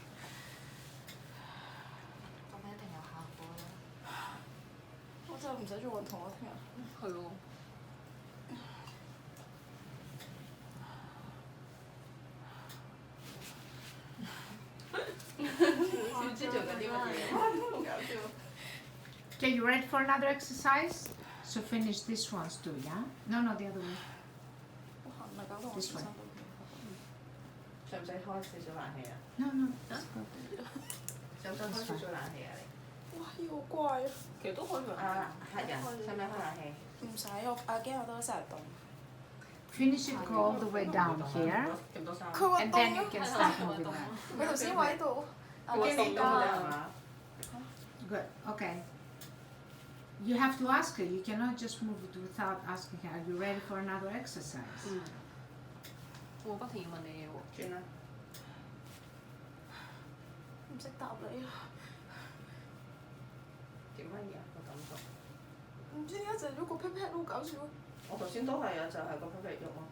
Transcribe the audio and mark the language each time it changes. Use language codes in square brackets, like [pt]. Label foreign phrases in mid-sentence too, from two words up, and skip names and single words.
[yue] 咁一定有效果啦。我真係唔使做運動啊！聽日。係喎。唔知做緊啲乜嘢，好搞笑。 [en] Okay, you ready for another exercise? So finish this ones too, yeah? No, the other way. [yue] 好痕啊！搞到我 This 全身 one. 都使唔使開少少冷氣啊？ [en] No, it's good. [yue] 使唔使開少少冷氣啊？你？哇！呢個好乖啊！其實都可以用。客人使唔使開冷氣？唔使，我驚我都成日凍。 [en] Finish it, go all the way down here, [yue] 咁多衫。佢話 and 凍 then 咯 [en] you。can start moving around. [yue] 佢頭先話喺度。佢幾凍㗎係嘛？ [en] Good, okay. You have to ask her, you cannot just move it without asking her, are you ready for another exercise? [yue] 我不停要問你嘢喎。轉啦。唔識答你啊！點乜嘢啊？個感覺。唔知點解就係喐個 pat pat 好搞笑。我頭先都係啊，就係個 pat pat 喐咯。